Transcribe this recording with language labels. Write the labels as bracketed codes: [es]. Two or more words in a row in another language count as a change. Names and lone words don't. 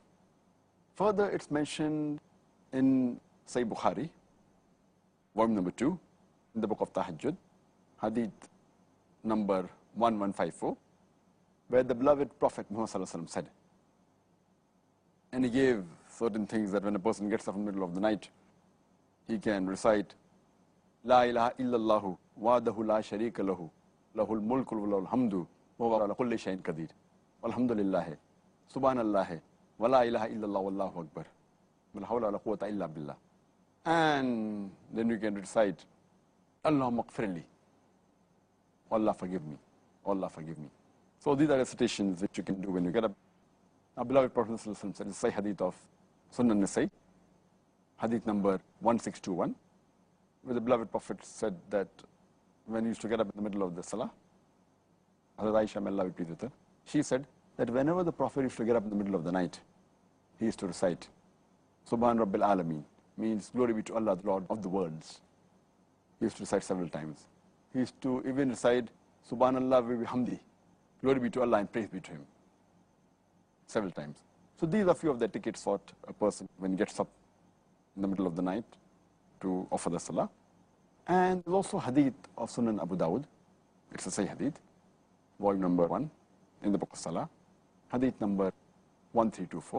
[en] Further, it's mentioned in Sahih Bukhari, volume number 2, in the book of Tahajjud, hadith number 1154, where the beloved Prophet Muhammad ﷺ said, and he gave certain things that when a person gets up in the middle of the night, he can recite, [ar] لا إله إلا الله وحده لا شريك له، له الملك وله الحمد، وهو على كل شيء قدير. والحمد لله، سبحان الله، ولا إله إلا الله والله أكبر، ولا حول ولا قوة إلا بالله. [en] And then we can recite, [ar] اللهم اغفر لي, [en] Allah forgive me, Allah forgive me. So these are recitations which you can do when you get up. Our beloved Prophet said, it's a hadith of Sunan Nasai, hadith number 1621, where the beloved Prophet said that when he used to get up in the middle of the salah, Hazrat Aisha, may Allah be pleased with her, she said that whenever the Prophet used to get up in the middle of the night, he used to recite, [ar] سبحان رب العالمين, [en] means glory be to Allah, the Lord of the worlds. He used to recite several times. He used to even recite, [ar] سبحان الله وبحمده, [en] glory be to Allah and praise be to Him, several times. So these are few of the etiquettes for a person when he gets up in the middle of the night to offer the salah. And there's also hadith of Sunan Abu Dawud. It's a Sahih hadith, volume number 1 in the book of Salah, hadith number 1324.